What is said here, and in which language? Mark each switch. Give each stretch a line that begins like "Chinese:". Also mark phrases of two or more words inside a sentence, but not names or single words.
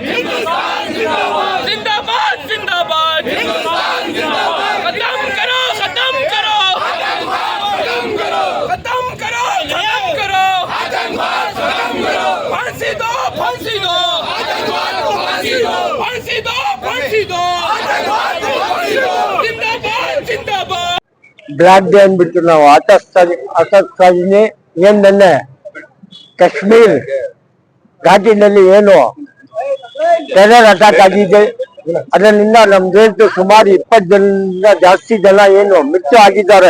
Hindi: हिंदुस्तान जिंदाबाद जिंदाबाद जिंदाबाद हिंदुस्तान जिंदाबाद खत्म करो खत्म करो खत्म करो खत्म करो खत्म करो आतंकवाद खत्म करो फांसी दो फांसी दो आतंकवाद को फांसी दो फांसी दो फांसी दो आतंकवाद को फांसी दो जिंदाबाद जिंदाबाद
English: black day
Kannada: ಅಂದ್ಬಿಟ್ಟು ನಾವು ಆಚರಿಸ್ತಾಯಿದ್ದೀನಿ. ಏನ್ ನೆನ್ನೆ ಕಾಶ್ಮೀರ್ ಘಾಟಿನಲ್ಲಿ ಏನು
English: terror attack
Kannada: ಆಗಿದೆ, ಅದರಿಂದ ನಮ್ ದೇಶದ ಸುಮಾರು 20 ಜನರಿಂದ ಜಾಸ್ತಿ ಜನ ಏನು ಮೃತ್ಯು ಆಗಿದ್ದಾರೆ.